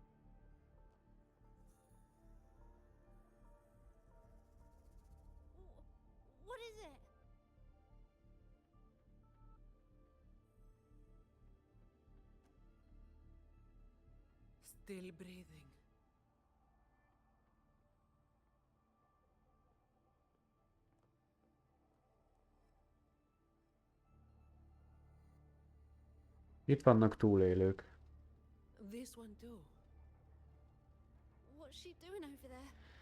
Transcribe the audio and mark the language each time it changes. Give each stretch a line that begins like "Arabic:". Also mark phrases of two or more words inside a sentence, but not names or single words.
English: What is it? Still breathing.
Hungarian: Itt vannak túlélők.
English: This one too. What's she doing over there?